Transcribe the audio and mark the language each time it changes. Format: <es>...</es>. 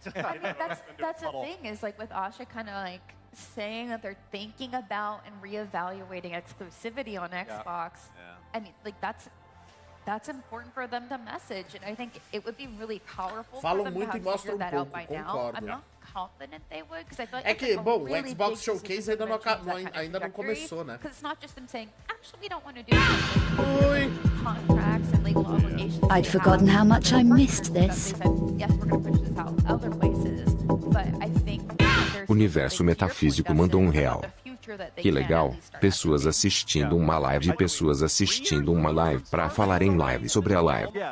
<en>That's the thing is like with Asha kind of like saying that they're thinking about and reevaluating exclusivity on Xbox. I mean, like that's important for them to message, and I think it would be really powerful for them to have figured that out by now. I'm not confident they would, because I feel like</en> <pt>que, bom, o Xbox Showcase ainda não começou, né?</pt> <en>Because it's not just them saying, actually, we don't want to do contracts and legal obligations. I'd forgotten how much I missed this. They said, yes, we're going to push this out other places, but I think</en> <pt>Universo Metafísico mandou R$1. Que legal, pessoas assistindo uma live, pessoas assistindo uma live pra falar em live sobre a live.</pt>